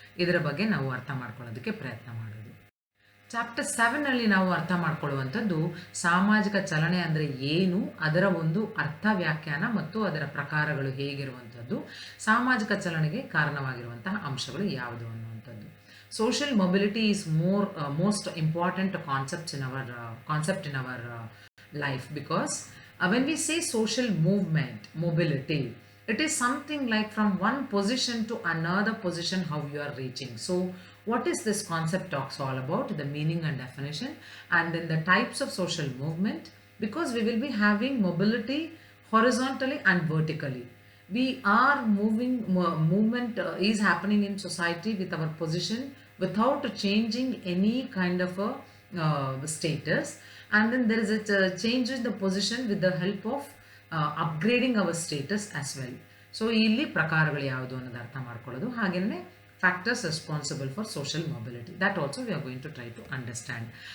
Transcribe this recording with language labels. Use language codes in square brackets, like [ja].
[kn] ಇದರ ಬಗ್ಗೆ ನಾವು ಅರ್ಥ ಮಾಡ್ಕೊಳ್ಳೋದಕ್ಕೆ ಪ್ರಯತ್ನ ಮಾಡೋದು. ಚಾಪ್ಟರ್ 7ನಲ್ಲಿ ನಾವು ಅರ್ಥ ಮಾಡ್ಕೊಳ್ಳುವಂಥದ್ದು ಸಾಮಾಜಿಕ ಚಲನೆ ಅಂದರೆ ಏನು, ಅದರ ಒಂದು ಅರ್ಥ ವ್ಯಾಖ್ಯಾನ ಮತ್ತು ಅದರ ಪ್ರಕಾರಗಳು ಹೇಗಿರುವಂಥದ್ದು, ಸಾಮಾಜಿಕ ಚಲನೆಗೆ ಕಾರಣವಾಗಿರುವಂತಹ ಅಂಶಗಳು ಯಾವುದು ಅನ್ನುವಂಥದ್ದು. [en] Social mobility is most important concept in our life, because when we say social movement, mobility, It is something like from one position to another position how you are reaching. So what is this concept talks all about, the meaning and definition, and then the types of social movement, because we will be having mobility horizontally and vertically. We are movement is happening in society with our position without changing any kind of a status, and then there is a change in the position with the help of upgrading our status as well. [kn] So ಇಲ್ಲಿ ಪ್ರಕಾರಗಳು ಯಾವುದು ಅನ್ನೋದು ಅರ್ಥ ಮಾಡ್ಕೊಳ್ಳೋದು, ಹಾಗೆಯೇ [en] Factors responsible for social mobility, that also we are going to try to understand.